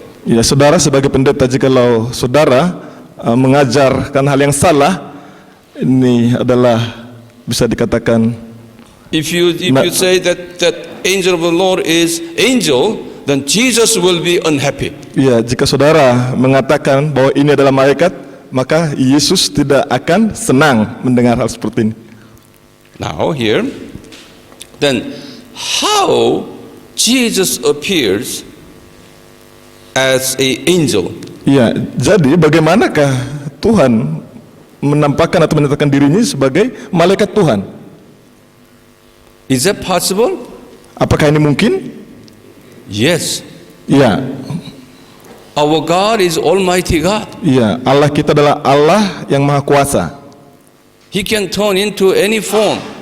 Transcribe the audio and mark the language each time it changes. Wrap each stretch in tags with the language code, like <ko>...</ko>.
<id>Ya, saudara sebagai pendeta, jikalau saudara mengajarkan hal yang salah, ini adalah bisa dikatakan,</id> <en>If you say that angel of the Lord is angel, then Jesus will be unhappy.</en> <id>ya, jika saudara mengatakan bahwa ini adalah malaikat, maka Yesus tidak akan senang mendengar hal seperti ini.</id> <en>Now here, then how Jesus appears as a angel?</en> <id>Ya, jadi bagaimanakah Tuhan menampakkan atau menyatakan dirinya sebagai malaikat Tuhan?</id> <en>Is that possible?</en> <id>Apakah ini mungkin?</id> <en>Yes.</en> <id>Ya,</id> <en>Our God is Almighty God.</en> <id>ya, Allah kita adalah Allah yang Maha Kuasa.</id> <en>He can turn into any form.</en>